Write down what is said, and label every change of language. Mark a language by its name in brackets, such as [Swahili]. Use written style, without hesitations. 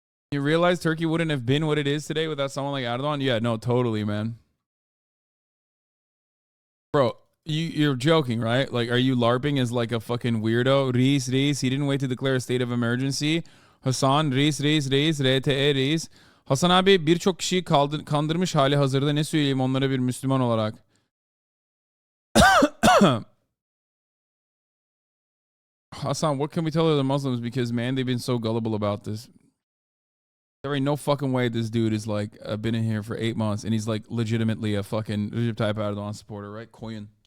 [English] You realize Turkey wouldn't have been what it is today without someone like Erdogan? Yeah, no, totally, man. Bro, you're joking, right? Like, are you LARPing as like a fucking weirdo? Reis, he didn't wait to declare a state of emergency. [Turkish] Hasan, Reis, RTE, Reis. Hasan abi birçok kişiyi kandırmış hali hazırda, ne söyleyeyim onlara bir Müslüman olarak. [English] Hasan, what can we tell other Muslims? Because, man, they've been so gullible about this. There ain't no fucking way this dude is like been in here for 8 months and he's like legitimately a fucking Recep Tayyip Erdogan supporter, right? [Turkish] Koyun.